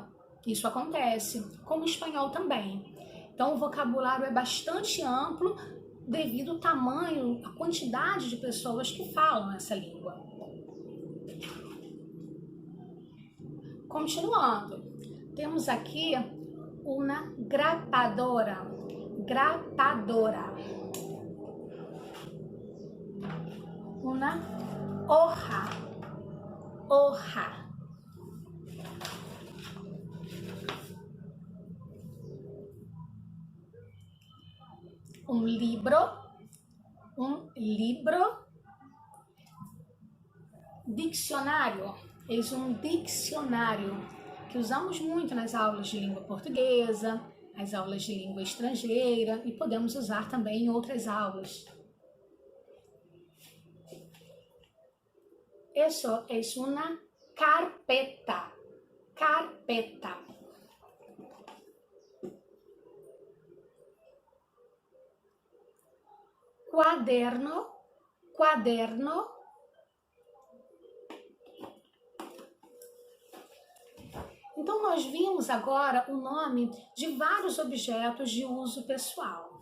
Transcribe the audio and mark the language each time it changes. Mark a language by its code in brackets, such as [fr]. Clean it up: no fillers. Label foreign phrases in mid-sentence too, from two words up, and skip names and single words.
[pt] Isso acontece, como o espanhol também. Então, o vocabulário é bastante amplo devido ao tamanho, a quantidade de pessoas que falam essa língua. Continuando, temos aqui uma grapadora. Uma hoja. Um libro. Dicionário. Eis um dicionário que usamos muito nas aulas de língua portuguesa, as aulas de língua estrangeira e podemos usar também em outras aulas. [es] Eso es una carpeta. Quaderno. [pt] Então, nós vimos agora o nome de vários objetos de uso pessoal.